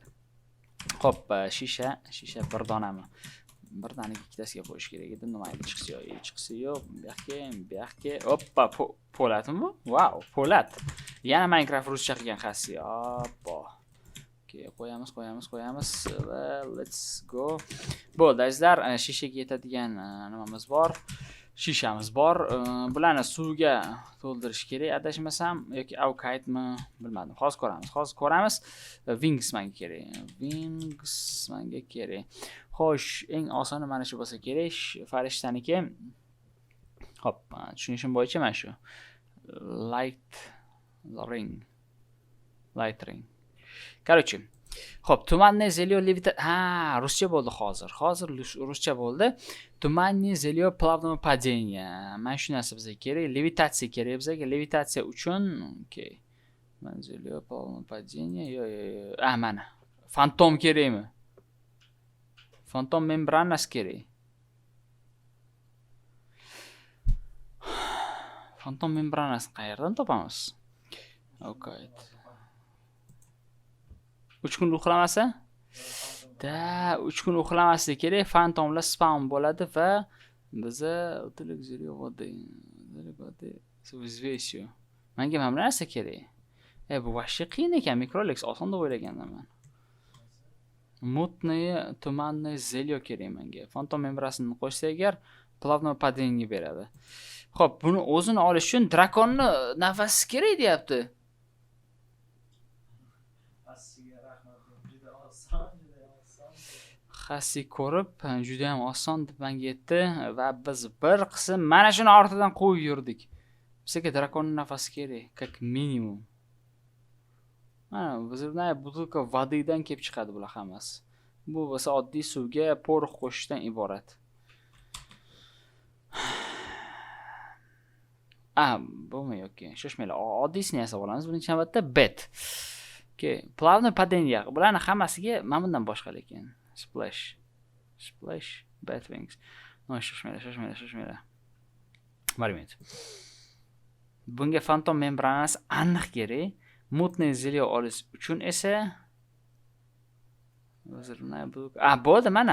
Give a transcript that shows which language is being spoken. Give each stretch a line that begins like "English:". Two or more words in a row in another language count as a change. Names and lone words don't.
Uzbek: Xo'p, shisha bir donami. Bir danaga ikkitasiga qo'yish kerak edi. Nima edi? Chiqsa yo'q. Bu yoqqa. Hoppa, po'latmi bu? Wow, po'lat. Yana Minecraft ruscha qilgan xassi. Hoppa. Qo'yamiz va
English: let's go.
Uzbek: Bo'ldi, azizlar, shishaga yetadigan nimamiz bor. Shishamiz bor. Bularni suvga to'ldirish kerak, adashmasam, yoki avkaytmi, bilmadim. Hozir ko'ramiz. Wings menga kerak. Xo'sh, eng osoni mana shu bo'lsa kerak, farishtaniki. Hop, tushunishim bo'yicha mana shu.
English: Light ring.
Uzbek: Короче, xo'p,
Russian: туманное зелье
Uzbek: ruscha bo'ldi hozir. Hozir ruscha bo'ldi.
Russian: туманное зелье плавного падения.
Uzbek: Mana shu narsa bizga kerak. Levitatsiya kerak bizga. Levitatsiya uchun, okay.
Russian: туманное зелье плавного падения.
Uzbek: Yo'q. Mana. Fantom kerakmi? Fantom membranasi kerak. Fantom membranasini qayerdan topamiz? Okay. 3 kun uxlamasa? 3 kun uxlamaslik kerak. Fantomlar spam bo'ladi va biza o'tilik
Russian: зелье воды.
Uzbek: Menga mana bu narsa kerak. Bu vashshi qiyin ekan, Microlex oson deb o'ylagandim men.
Russian: мутное туманное зелье
Uzbek: kerak menga. Fantom membrasini qo'shsa agar
Russian: плавное падение
Uzbek: beradi. Xo'p, buni o'zini olish uchun drakonni nafasi kerak deyapti. Xassi ko'rib, juda ham oson deb menga yetdi va biz bir qism mana shuni ortidan qo'yib yurdik. Bizga drakonning nafasi kerak,
Russian: как минимум.
Uzbek: Mana bizda butilka vodidan kelib chiqadi bular hammasi. Bu bo'lsa oddiy suvga porox qo'shishdan iborat. Bo'lmaydi, okey. Shoshmanglar, oddiysini yasab olamiz. Birinchi navbatda bet.
Russian: Okay, плавное падение.
Uzbek: Bularning hammasiga mana bundan boshqa lekin.
English: Splash, Batwings.
Uzbek: Shoshmanglar. Marmet. Bunga fantom membranasi aniq kerak. Mutniy zelyo olish uchun esa bo'ldi mana.